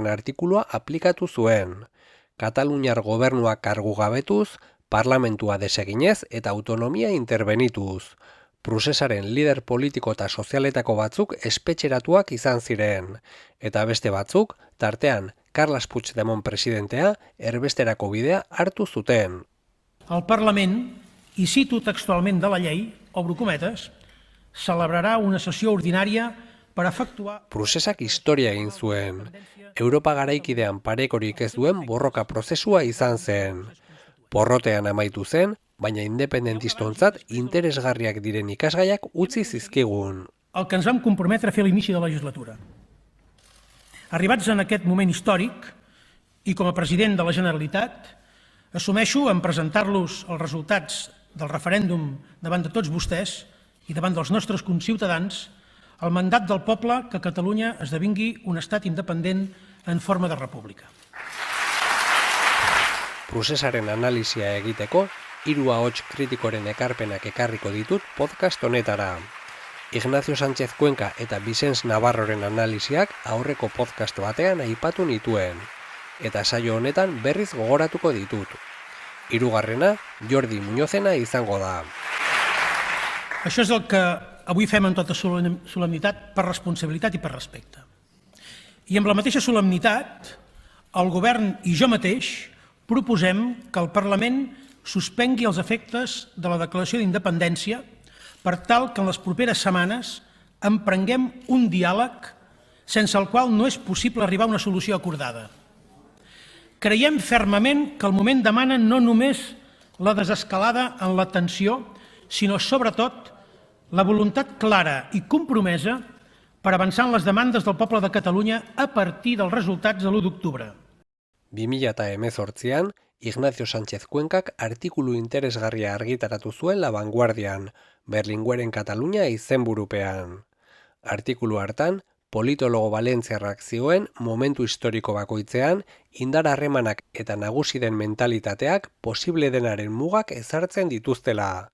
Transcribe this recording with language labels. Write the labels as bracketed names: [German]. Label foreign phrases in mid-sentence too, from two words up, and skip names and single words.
[Basque] artikulua aplikatu zuen. Kataluniar gobernuak kargugabetuz, parlamentua deseginez eta autonomia interbenituz. Procesaren lider politiko eta sozialetako batzuk espetxeratuak izan ziren, eta beste batzuk, tartean Carles Puigdemont presidentea, erbesterako bidea hartu zuten. [Catalan] El Parlament, i cito textualment de la llei, obro cometes, celebrarà una sessió ordinària per efectuar... [Basque] Prozesak historia egin zuen. Europa garaikidean parekorik ez duen borroka prozesua izan zen. Porrotean amaitu zen, baina independentistontzat interesgarriak diren ikasgaiak utzi zizkigun. [Catalan] El que ens vam comprometre a fer a l'inici de la legislatura. Arribats en aquest moment històric, i com a president de la Generalitat, assumeixo en presentar-los els resultats del referèndum davant de tots vostès i davant dels nostres conciutadans el mandat del poble que Catalunya esdevingui un estat independent en forma de república. [Basque] Procesaren analisia egiteko, 3 ahots kritikoren ekarpenak ekarriko ditut podcast honetara. Ignacio Sánchez Cuenca eta Vicens Navarroren analisiak aurreko podcast batean aipatu nituen, eta saio honetan berriz gogoratuko ditut. 3. Jordi Muñozena izango da. [Catalan] Això és el que avui fem amb tota solemnitat per responsabilitat i per respecte. I amb la mateixa solemnitat, el govern i jo mateix proposem que el Parlament suspengui els efectes de la declaració d'independència per tal que en les properes setmanes emprenguem un diàleg sense el qual no és possible arribar a una solució acordada. Creiem fermament que el moment demana no només la desescalada en la tensió, sinó sobretot la voluntat clara i compromesa per avançar en les demandes del poble de Catalunya a partir dels resultats de l'1 d'octubre. [Basque] 2018an, Ignacio Sánchez Cuencak artikulu interesgarria argitaratu zuen La Vanguardian, Berlingueren Katalunia izenburupean. Artikulu hartan, politologo valentziarrak zioen momentu historiko bakoitzean, indar harremanak eta nagusi den mentalitateak posible denaren mugak ezartzen dituztela.